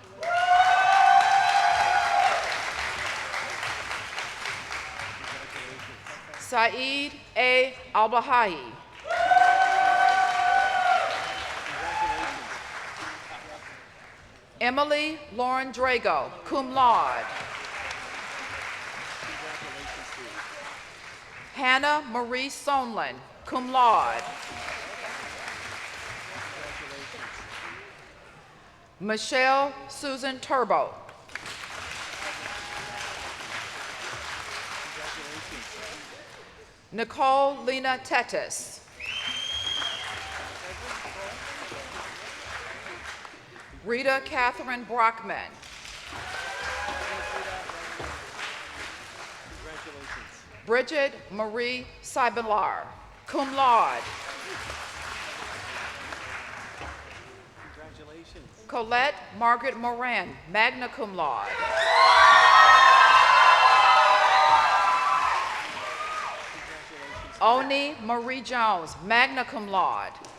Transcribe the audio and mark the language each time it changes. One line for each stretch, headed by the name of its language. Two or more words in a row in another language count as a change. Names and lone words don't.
English: Saeed A. Al-Baha'i. Emily Lauren Drago,
Latin: cum laude.
English: Hannah Marie Sonlin,
Latin: cum laude.
English: Michelle Susan Turbo. Nicole Lena Tetis. Rita Catherine Brockman. Bridget Marie Seibelar,
Latin: cum laude.
English: Colette Margaret Moran,
Latin: magna cum laude.
English: Oni Marie Jones,
Latin: magna cum laude.